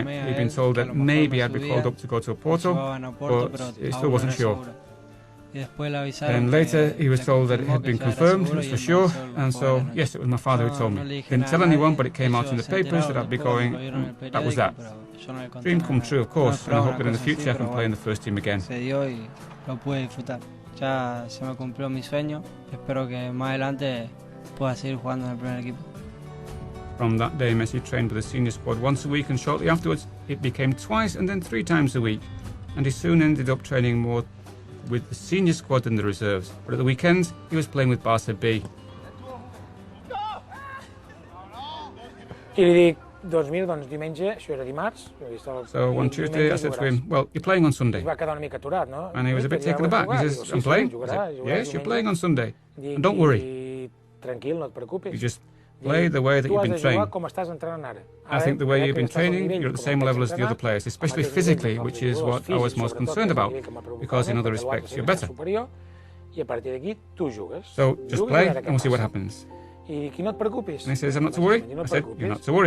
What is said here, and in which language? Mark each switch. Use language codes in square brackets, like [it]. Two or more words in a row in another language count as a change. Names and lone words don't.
[en] He'd been told that maybe I'd be called up to go to Porto, but he still wasn't sure. And later he was told that it had been confirmed, it was for sure, and so, yes, it was my father who told me. Didn't tell anyone, but it came out in the papers that I'd be going, and that was that. Dream come true, of course, and I hope that in the future I can play in the first team again. [es] Ya se me cumplió mi sueño. Espero que más adelante pueda seguir jugando en el primer equipo. [en] From that day, Messi trained with the senior squad once a week, and shortly afterwards it became twice and then 3 times a week. And he soon ended up training more with the senior squad than the reserves. But at the weekends, he was playing with Barce B. [ca] I li dic, doncs mira, doncs diumenge, això era dimarts. [en] So one Tuesday I said to him, well, you're playing on Sunday. [ca] Va quedar una mica aturat, no? [en] And he was a bit taken aback. He says, I'm playing? I said, yes, you're playing on Sunday. And don't worry. [ca] Tranquil, no et preocupis. [en] You just play the way that you've been trained. I think the way you've been training, you're at the same level as the other players, especially physically, which is what I was most concerned about, because in other respects you're better. So just play and we'll see what happens. And he says, I'm not to worry. I said, you're not to worry.